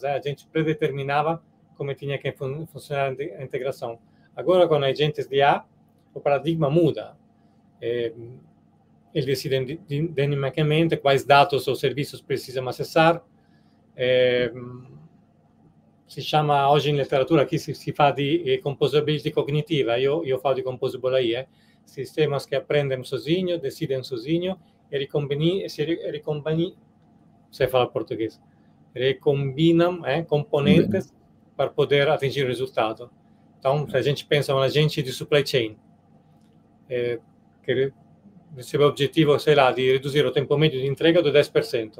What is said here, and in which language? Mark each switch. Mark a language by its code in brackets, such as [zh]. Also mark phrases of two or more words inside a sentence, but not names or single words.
[pt] A gente predeterminava como tinha que funcionar a integração. Agora, com agentes de IA, o paradigma muda. ele decide dinamicamente quais dados ou serviços precisam acessar. Si chama, [it] oggi in letteratura, aqui si fa di composability cognitiva, io falo di [en] composable AI, [pt] sistemas que aprendem sozinho, decidem sozinho e sei falar português, recombinam componentes para poder atingir o resultado. Então, se a gente pensa em um agente de [en] supply chain, [pt] que recebe o objetivo, sei lá, de reduzir o tempo médio de entrega do 10%.